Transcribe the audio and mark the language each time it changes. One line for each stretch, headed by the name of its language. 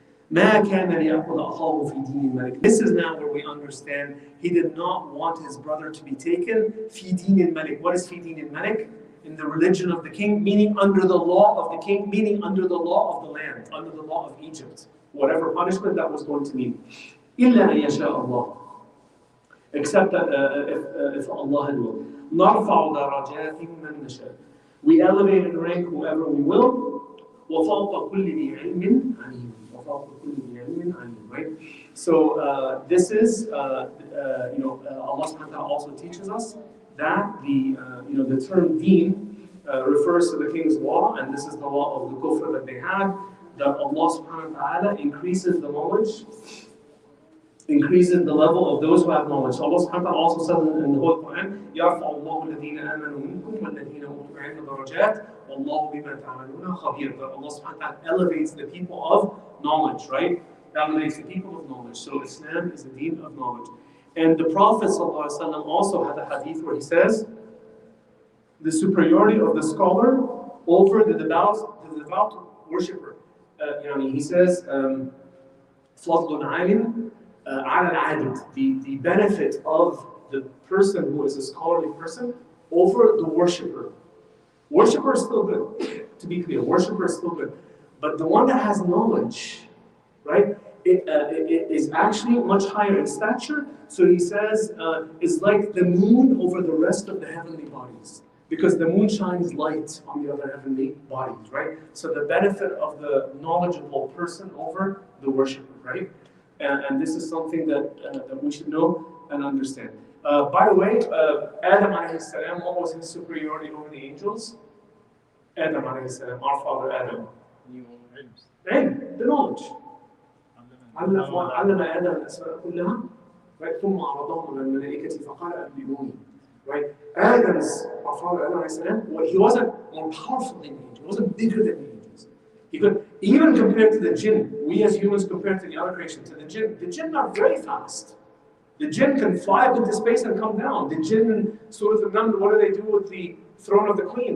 Arabic: ما كان ليأخذ أخاه في دين الملك.
English: This is now where we understand he did not want his brother to be taken.
Arabic: في دين الملك.
English: What is في دين الملك? In the religion of the king, meaning under the law of the king, meaning under the law of the land, under the law of Egypt. Whatever punishment that was going to mean.
Arabic: إلا أن يشاء الله.
English: Except that if Allah had will.
Arabic: نرفع درجات من نشاء.
English: We elevate and rank whoever we will.
Arabic: وفوق كل ذي علم عليم. وفوق كل ذي علم عليم.
English: Right? So this is Allah subhanahu wa ta'ala also teaches us that the term deen refers to the king's law, and this is the law of the kufr that they had, that Allah subhanahu wa ta'ala increases the knowledge increases the level of those who have knowledge. So Allah subhanahu wa ta'ala also said in the whole Quran,
Arabic: يَرْفَعُ اللَّهُ الَّذِينَ آمَنُوا مِنْكُمْ وَالَّذِينَ أُوتُوا الْعِلْمَ دَرَجَاتٍ وَاللَّهُ بِمَا تَعْمَلُونَ خَبِيرٌ.
English: But Allah subhanahu wa ta'ala elevates the people of knowledge, right? Elevates the people of knowledge. So Islam is the deen of knowledge. And the Prophet ﷺ also had a hadith where he says, the superiority of the scholar over the devout worshipper. He says,
Arabic: فضل عالم على العابد.
English: The benefit of the person who is a scholarly person over the worshipper. Worshipper is still good, to be clear. Worshipper is still good. But the one that has knowledge, right, it is actually much higher in stature. So he says, it's like the moon over the rest of the heavenly bodies. Because the moon shines light on the other heavenly bodies, right? So the benefit of the knowledgeable person over the worshipper, right? And this is something that we should know and understand. By the way, Adam alayhi salam, what was his superiority over the angels? Adam alayhi salam, our father Adam. Ilm, the knowledge.
Arabic: علم آدم الأسماء كلها ثم عرضهم على الملائكة فقال أنبئوني.
English: Right? Adam's, our father Adam alayhi salam, well, he wasn't more powerful than the angels. He wasn't bigger than the angels. He could, even compared to the jinn, we as humans compared to the other creation, to the jinn are very fast. The jinn can fly up into space and come down. The jinn, Surah Al-Naml, what do they do with the throne of the queen?